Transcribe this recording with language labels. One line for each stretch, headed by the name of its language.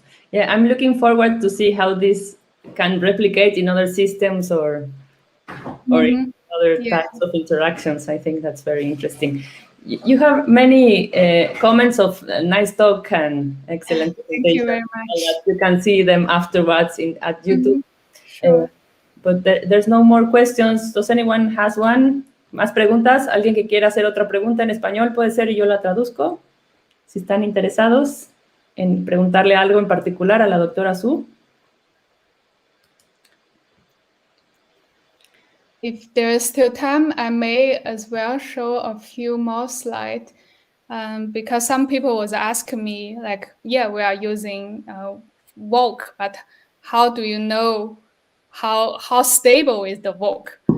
English: Yeah, I'm looking forward to see how this can replicate in other systems or in other types of interactions. I think that's very interesting. You have many comments of nice talk and excellent presentation. Thank you very much. You can see them afterwards at YouTube. Sure. But there's no more questions. Does anyone has one?
Spanish: ¿Más preguntas? ¿Alguien que quiera hacer otra pregunta en español puede ser y yo la traduzco? Si están interesados en preguntarle algo en particular a la doctora Zu.
English: If there is still time, I may as well show a few more slides, because some people was asking me, like, yeah, we are using VOC, but how do you know how stable is the VOC?